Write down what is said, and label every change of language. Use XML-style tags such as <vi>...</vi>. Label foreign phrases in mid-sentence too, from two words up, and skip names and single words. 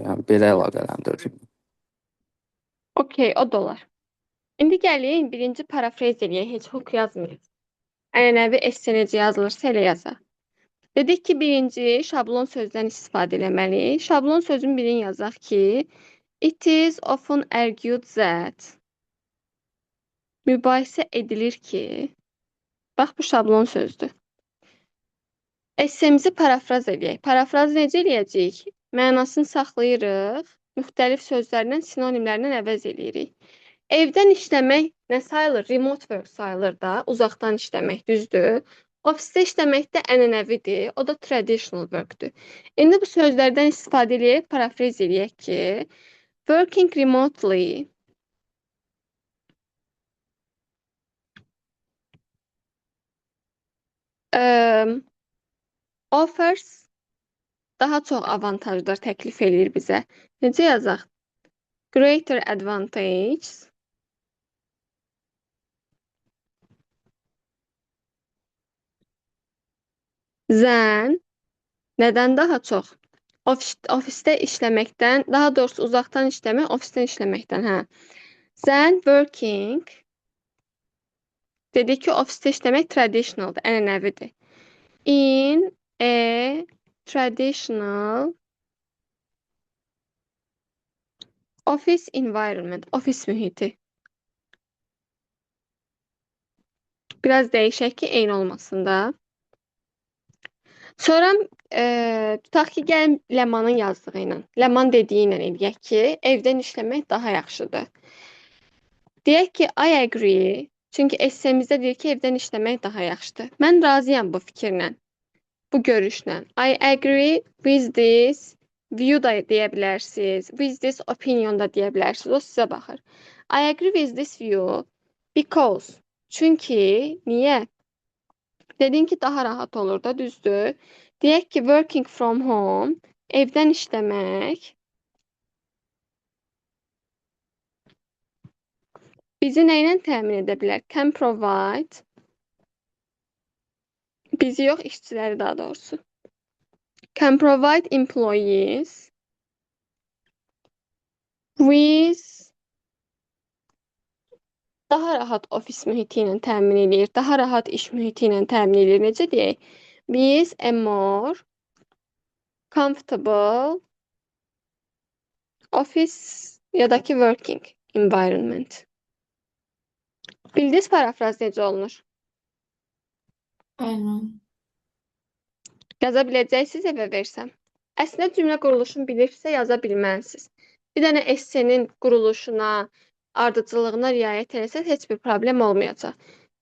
<az>Yəni belə əlaqələndirir. Okey, o da olar. İndi gəlin birinci parafraz eləyək, heç hook yazmayaq. Ənənəvi esse necə yazılırsa elə yazaq. Dedik ki, birinci şablon sözdən istifadə eləməliyik. Şablon sözün birini yazaq ki,</az> <en>it is often argued that.</en> <az>Mübahisə edilir ki, bax bu şablon sözdür. Essemizi parafraz eləyək. Parafraz necə eləyəcəyik? Mənasını saxlayırıq, müxtəlif sözlərlə, sinonimlərlə əvəz eləyirik. Evdən işləmək nə sayılır?</az> <en>Remote work</en> <az>sayılır da, uzaqdan işləmək, düzdür? Ofisdə işləmək də ənənəvidir, o da</az> <en>traditional work'dur.</en> <az>İndi bu sözlərdən istifadə eləyək, parafraz eləyək ki,</az> <en>working remotely offers</en> <az>daha çox avantajlar təklif eləyir bizə. Necə yazaq?</az> <en>Greater advantage than</en> <az>nədən daha çox? Ofisdə işləməkdən, daha doğrusu uzaqdan işləmək, ofisdən işləməkdən, hə.</az> <en>Than working</en> <az>dedik ki, ofisdə işləmək traditionaldır, ənənəvidir.</az> <en>In a traditional office environment,</en> <az>ofis mühiti. Biraz dəyişək ki, eyni olmasın da. Sonra tutaq ki, gəlin Ləmanın yazdığı ilə, Ləman dediyi ilə eləyək ki, evdən işləmək daha yaxşıdır. Deyək ki,</az> <en>I agree,</en> <az>çünki essemizdə deyir ki, evdən işləmək daha yaxşıdır. Mən razıyam bu fikirlə, bu görüşlə.</az> <en>I agree with this view</en> <az>da deyə bilərsiniz,</az> <en>with this opinion</en> <az>da deyə bilərsiniz, o sizə baxır.</az> <en>I agree with this view because,</en> <az>çünki, niyə? Dedin ki, daha rahat olur da, düzdür. Deyək ki,</az> <en>working from home,</en> <az>evdən işləmək bizi nə ilə təmin edə bilər?</az> <en>Can provide,</en> <az>bizi yox, işçiləri daha doğrusu.</az> <en>Can provide employees with</en> <az>daha rahat ofis mühiti ilə təmin edir, daha rahat iş mühiti ilə təmin edir. Necə deyək?</az> <en>With a more comfortable office</en> <az>ya da ki</az> <en>working environment.</en> <az>Bildiniz parafraz necə olunur? Aynen. Yaza biləcəksiniz evə versəm. Əslində cümlə quruluşunu bilirsə yaza bilməlisiniz. Bir dənə essenin quruluşuna, ardıcıllığına riayət etsəz heç bir problem olmayacaq.</az>